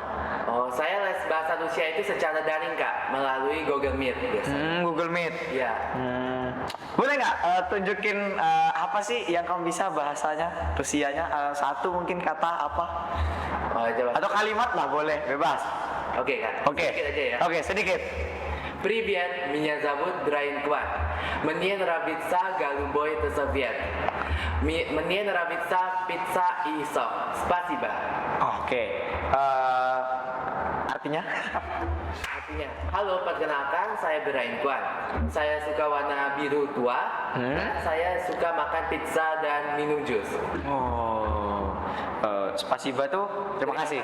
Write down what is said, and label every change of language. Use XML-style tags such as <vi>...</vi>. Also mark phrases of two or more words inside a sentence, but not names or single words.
<id>Oh, saya les bahasa Rusia itu secara daring Kak, melalui Google Meet biasanya. Google Meet. Iya. Boleh nggak tunjukin apa sih yang kamu bisa bahasanya Rusianya? Satu mungkin kata apa? Oh, coba. Atau kalimat lah boleh, bebas. Oke Kak. Oke. Sedikit aja ya. Oke, sedikit.</id> <ru>Привет, меня зовут Brian Kwan. Мне нравится голубой цвет. Мне нравится pizza и сок. Спасибо.</ru> <id>Oke. Artinya? Artinya, halo, perkenalkan saya Brian Kwan. Saya suka warna biru tua. Dan saya suka makan pizza dan minum jus. Spasiba tuh terima kasih.</id>